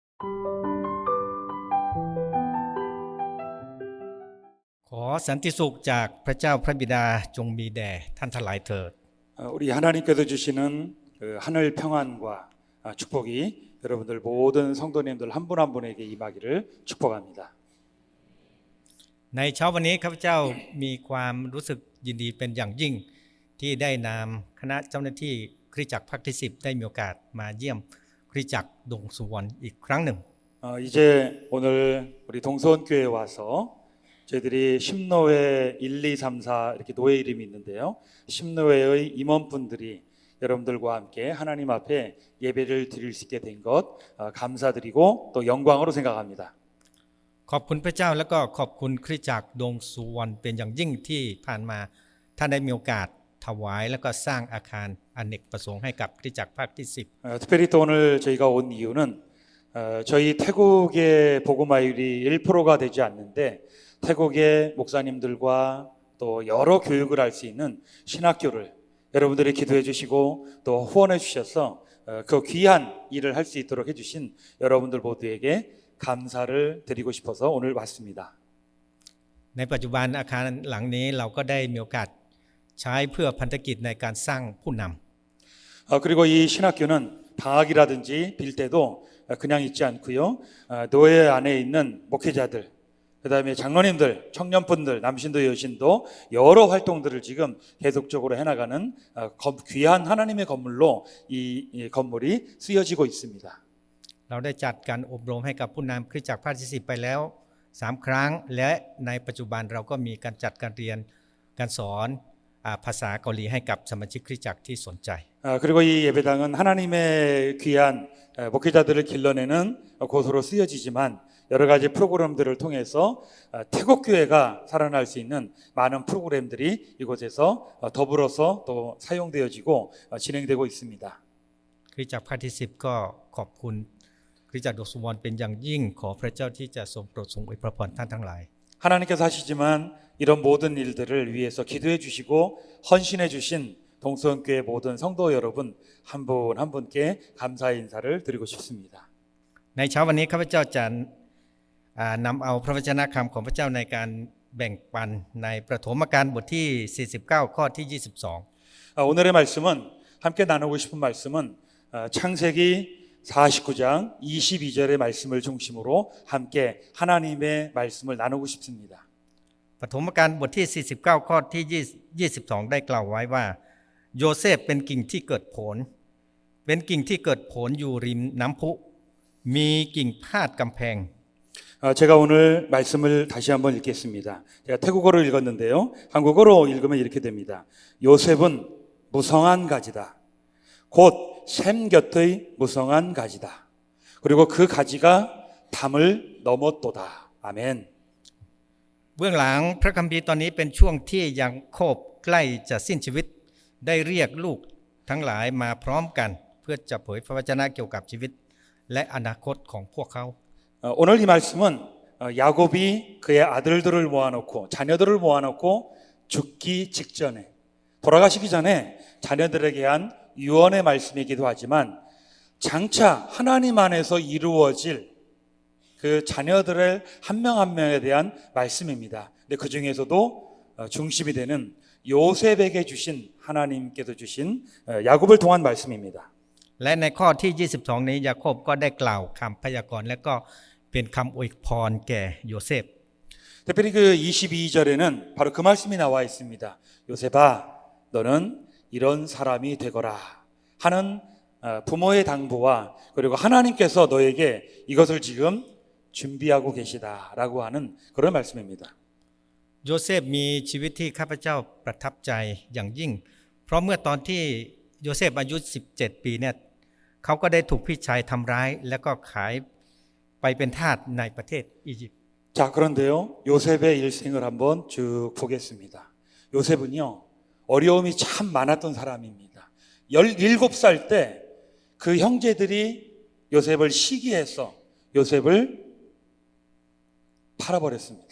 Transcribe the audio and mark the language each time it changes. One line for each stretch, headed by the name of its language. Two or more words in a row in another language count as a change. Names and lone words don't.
Thai: ขอสันติสุขจากพระเจ้าพระบิดาจงมีแด่ท่านทั้งหลายเถิด
Korean: 우리 하나님께서 주시는 그 하늘 평안과 축복이 여러분들 모든 성도님들 한 분 한 분에게 임하기를 축복합니다.
Thai: ในเช้าวันนี้ข้าพเจ้ามีความรู้สึกยินดีเป็นอย่างยิ่งที่ได้นำคณะเจ้าหน้าที่คริสตจักรภาคที่10ได้มีโอกาสมาเยี่ยมคริสตจักรดงสุวรรณอีกครั้งหนึ่ง
Korean: 이제 오늘 우리 동서원교회에 와서 저희들이 심노회 1, 2, 3, 4 이렇게 노회 이름이 있는데요. 심노회의 임원분들이 여러분들과 함께 하나님 앞에 예배를 드릴 수 있게 된 것 감사드리고 또 영광으로 생각합니다.
Thai: ขอบคุณพระเจ้าและก็ขอบคุณคริสตจักรดงสุวรรณเป็นอย่างยิ่งที่ผ่านมาท่านได้มีโอกาสถวายและก็สร้างอาคารอเนกประสงค์ให้กับคริสตจักรภาคที่10
Korean: 특별히 또 오늘 저희가 온 이유는 저희 태국의 복음화율이 1%가 되지 않는데 태국의 목사님들과 또 여러 교육을 할 수 있는 신학교를 여러분들이 기도해 주시고 또 후원해 주셔서 그 귀한 일을 할 수 있도록 해주신 여러분들 모두에게 감사를 드리고 싶어서 오늘 왔습니다.
Thai: ในปัจจุบันอาคารหลังนี้เราก็ได้มีโอกาสใช้เพื่อพันธกิจในการสร้างผู้นำ
Korean: 그리고 이 신학교는 방학이라든지 빌 때도 그냥 있지 않고요. 노예 안에 있는 목회자들, 그다음에 장로님들, 청년분들, 남신도 여신도 여러 활동들을 지금 계속적으로 해나가는 귀한 하나님의 건물로 이 건물이 쓰여지고 있습니다.
Thai: เราได้จัดการอบรมให้กับผู้นำคริสตจักรภาคที่10ไปแล้ว3ครั้งและในปัจจุบันเราก็มีการจัดการเรียนการสอนภาษาเกาหลีให้กับสมาชิกคริสตจักรที่สนใจ
Korean: 그리고 이 예배당은 하나님의 귀한 목회자들을 길러내는 곳으로 쓰여지지만 여러 가지 프로그램들을 통해서 태국 교회가 살아날 수 있는 많은 프로그램들이 이곳에서 더불어서 또 사용되어지고 진행되고 있습니다.
Thai: คริสตจักรภาคที่10ก็ขอบคุณคริสตจักรดงสุวรรณเป็นอย่างยิ่งขอพระเจ้าที่จะทรงโปรดทรงอวยพรท่านทั้งหลาย
Korean: 하나님께서 하시지만 이런 모든 일들을 위해서 기도해 주시고 헌신해 주신 동서원교회 모든 성도 여러분 한 분 한 분께 감사의 인사를 드리고 싶습니다.
Thai: ในเช้าวันนี้ข้าพเจ้าจะนำเอาพระวจนะคำของพระเจ้าในการแบ่งปันในประถมกาลบทที่49ข้อที่22
Korean: 오늘의 말씀은 함께 나누고 싶은 말씀은 창세기 49장 22절의 말씀을 중심으로 함께 하나님의 말씀을 나누고 싶습니다.
Thai: ปฐมกาลบทที่49ข้อที่22ได้กล่าวไว้ว่าโยเซฟเป็นกิ่งที่เกิดผลอยู่ริมน้ำพุมีกิ่งพาดกำแพง
Korean: 제가 오늘 말씀을 다시 한번 읽겠습니다. 제가 태국어로 읽었는데요. 한국어로 읽으면 이렇게 됩니다. 요셉은 무성한 가지다. 곧 샘 곁의 무성한 가지다. 그리고 그 가지가 담을 넘었도다. 아멘.
Thai: เบื้องหลังพระคัมภีร์ตอนนี้เป็นช่วงที่ยังโคบใกล้จะสิ้นชีวิตได้เรียกลูกทั้งหลายมาพร้อมกันเพื่อจะเผยพระวจนะเกี่ยวกับชีวิตและอนาคตของพวกเขา
Korean: 오늘 이 말씀은 야곱이 그의 아들들을 모아놓고 자녀들을 모아놓고 죽기 직전에 돌아가시기 전에 자녀들에게 한 유언의 말씀이기도 하지만 장차 하나님 안에서 이루어질 그 자녀들의 한 명 한 명에 대한 말씀입니다. 근데 그 중에서도 중심이 되는 요셉에게 주신 하나님께서 주신 야곱을 통한 말씀입니다.
Thai: และในข้อที่22นี้ยาโคบก็ได้กล่าวคำพยากรณ์และก็เป็นคำอวยพรแก่โยเซฟ
Korean: 특별히 그 22절에는 바로 그 말씀이 나와 있습니다. 요셉아 너는 이런 사람이 되거라 하는 부모의 당부와 그리고 하나님께서 너에게 이것을 지금 준비하고 계시다라고 하는 그런 말씀입니다.
Thai: โยเซฟมีชีวิตที่ข้าพเจ้าประทับใจอย่างยิ่งเพราะเมื่อตอนที่โยเซฟอายุ17ปีเนี่ยเขาก็ได้ถูกพี่ชายทำร้ายแล้วก็ขายไปเป็นทาสในประเทศอียิปต์
Korean: 자 그런데요 요셉의 일생을 한번 쭉 보겠습니다. 요셉은요 어려움이 참 많았던 사람입니다. 17살 때 그 형제들이 요셉을 시기해서 요셉을 팔아버렸습니다.